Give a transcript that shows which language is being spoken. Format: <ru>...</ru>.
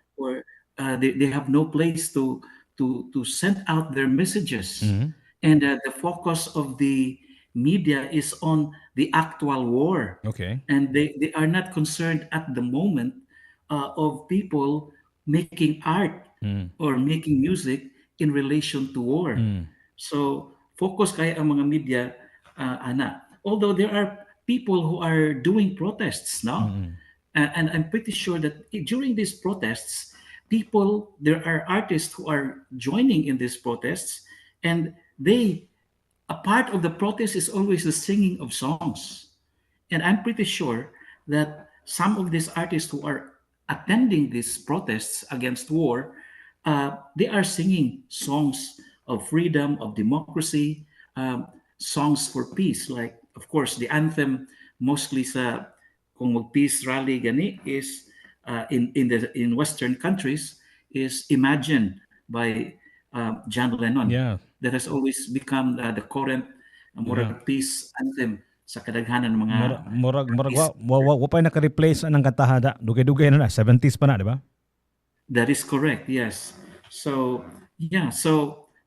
<en>Or they have no place to send out their messages, Mm-hmm. and the focus of the media is on the actual war, Okay. and they are not concerned at the moment of people making art Mm. or making music in relation to war. Mm.</en> <ceb>So focus kaya ang mga media, ana.</ceb> <en>Although there are people who are doing protests, no? Mm. And I'm pretty sure that during these protests, there are artists who are joining in these protests, and a part of the protest is always the singing of songs. And I'm pretty sure that some of these artists who are attending these protests against war, they are singing songs of freedom, of democracy, songs for peace. Like, of course, the anthem mostly</en> <ceb>sa kung mag-peace rally gani</ceb> <en>is in Western countries is "Imagine" by John Lennon. Yeah. That has always become the current Yeah.</en> <ceb>murag peace anthem sa kadaghanan ng mga Murag</ceb> <en>artists.</en> <ceb>wa pa naka-replace ang kantahada. Dugay-dugay na 70s pa na, di ba?</ceb> <en>That is correct. Yes. So yeah. So</en>